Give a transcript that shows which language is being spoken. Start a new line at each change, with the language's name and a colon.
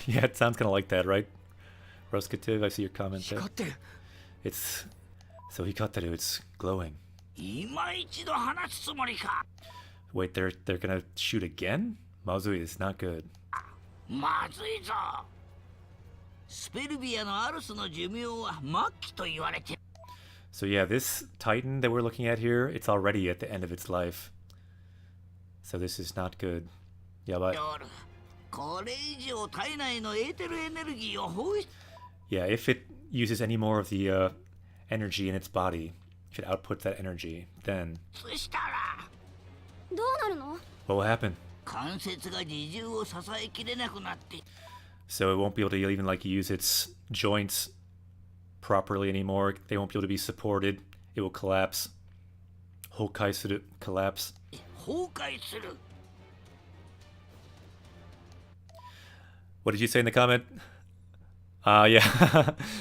English: Yeah, it sounds kind of like that, right? Roskativ, I see your comment there. It's So Hikateru, it's glowing.
Japanese: 今一度放つつもりか。
English: Wait, they're gonna shoot again? Mazui is not good.
Japanese: まずいぞ。スペルビアのアルスの寿命は末期と言われて。
English: So yeah, this Titan that we're looking at here, it's already at the end of its life. So this is not good. Yabai.
Japanese: これ以上体内のエーテルエネルギーを放出。
English: Yeah, if it uses any more of the energy in its body, if it outputs that energy, then
Japanese: そしたら。どうなるの？
English: what will happen?
Japanese: 関節が自重を支えきれなくなって。
English: So it won't be able to even like use its joints properly anymore. They won't be able to be supported. It will collapse. Hokai suru, collapse.
Japanese: 崩壊する。
English: What did you say in the comment? Yeah.